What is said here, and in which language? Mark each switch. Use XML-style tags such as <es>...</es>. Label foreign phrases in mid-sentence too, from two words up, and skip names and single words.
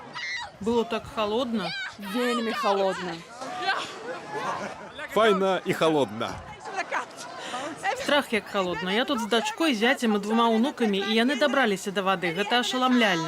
<ru>Было так холодно.</ru> <uk>Вельми холодно. Файна і холодна. Страх як холодно.</uk> <be>Я тут з дачкой, зяцем і 2 унукамі, і яны дабраліся да вады. Гэта ашаламляльна.</be>